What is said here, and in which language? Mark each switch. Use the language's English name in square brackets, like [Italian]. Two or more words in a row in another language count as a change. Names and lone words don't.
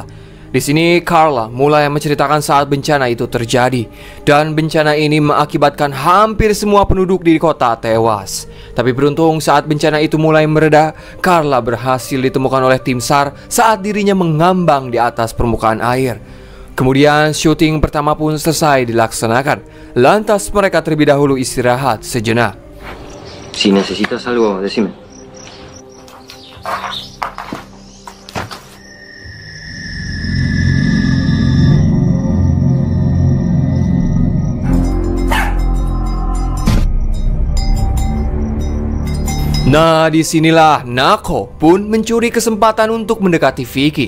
[Indonesian] Di sini Carla mulai menceritakan saat bencana itu terjadi, dan bencana ini mengakibatkan hampir semua penduduk di kota tewas. Tapi beruntung saat bencana itu mulai mereda, Carla berhasil ditemukan oleh tim SAR saat dirinya mengambang di atas permukaan air. Kemudian syuting pertama pun selesai dilaksanakan. Lantas mereka terlebih dahulu istirahat sejenak. [Spanish] Si necesitas algo, decime. [Indonesian] Nah, disinilah Nako pun mencuri kesempatan untuk mendekati Vicky.